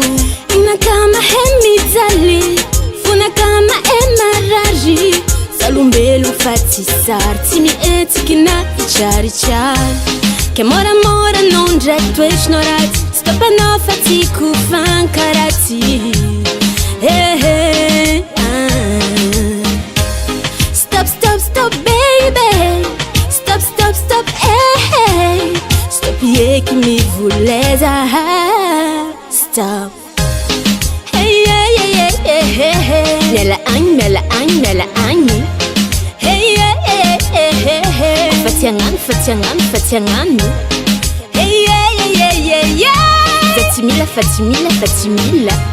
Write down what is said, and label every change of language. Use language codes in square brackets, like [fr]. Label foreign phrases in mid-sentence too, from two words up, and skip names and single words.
[mg] Inaka mahay mijaly, fonaka mahay marary. Salombelo fa tsy sary, tsy mihetsiky na hitraritrary. Ke moramora anao ndraiky toetrinao ratsy, stop anao fa tiako fankaratsy. [en] Stop, stop, stop baby, stop, stop, [mg] stop, stop eky mivoleza. Stop, miala agny, miala agny, miala agny. Fatiagnano, fatiagnano, fatiagnano. Za tsy mila, fa tsy mila, fa tsy mila.